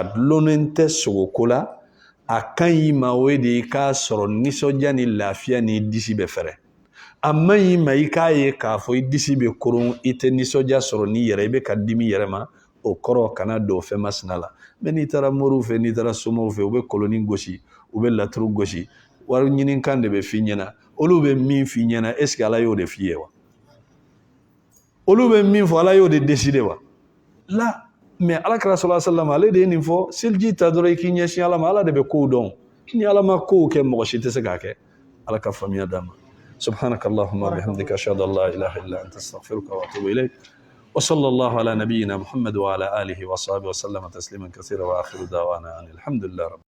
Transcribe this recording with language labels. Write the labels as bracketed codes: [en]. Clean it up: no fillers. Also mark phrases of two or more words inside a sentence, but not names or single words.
[bm] dulonnen tɛ sogoko la a ka ɲi ma o de i k'a sɔrɔ nisɔndiya ni lafiya ni disi bɛ fɛrɛ a man ɲi ma i k'a ye k'a fɔ i disi bɛ koron i tɛ nisɔndiya sɔrɔ n'i yɛrɛ i bɛ ka dimi yɛrɛ ma o kɔrɔ kana don fɛn masina la mɛ n'i taara moriw fɛ n'i taara somɔgɔw fɛ u bɛ kolonin gosi u bɛ laturu gosi wari ɲini kan de bɛ f'i ɲɛna olu bɛ min f'i ɲɛna [fr] est ce que [bm] ala y'o de f'i ye wa olu bɛ min fɔ ala y'o de décider wa la mais alakira [ar] صلى الله عليه وسلم [bm] ale de ye nin fɔ seliji ta dɔrɔn i k'i ɲɛsin ala ma ala de bɛ kow dɔn ni ala ma kow kɛ mɔgɔ si tɛ se k'a kɛ ala ka faamuya d'a ma [ar] سبحانك اللهم وبحمدك أشهد أن لا إله إلا أنت أستغفرك وأتوب إليك وصلى الله على نبينا محمد وعلى آله وصحبه وسلم تسليما كثيرا وآخر دعوانا أن الحمد لله رب